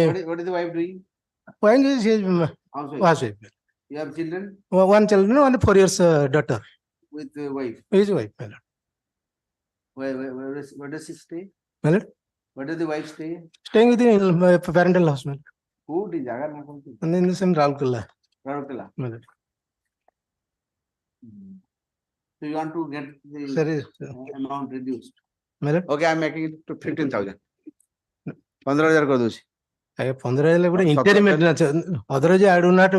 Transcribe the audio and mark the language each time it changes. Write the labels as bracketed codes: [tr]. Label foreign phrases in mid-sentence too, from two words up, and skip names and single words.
[en] what is the wife doing wife. Is housewife you have children one child, one 4 years daughter. with the wife His wife, my lord. where does she stay My lord, where does the wife stay staying within my parental house, my lord. [or] କୋଉଠି ଜାଗା ନା କୋଉଠି [en] And in the same Ralkala, ରାଉରକେଲା my lord. so you want to get the Sir, amount reduced my lord. okay I'm making it to 15,000 15,000 କରିଦଉଛି I 15 like Sat- interim maintenance. Otherwise, I do not.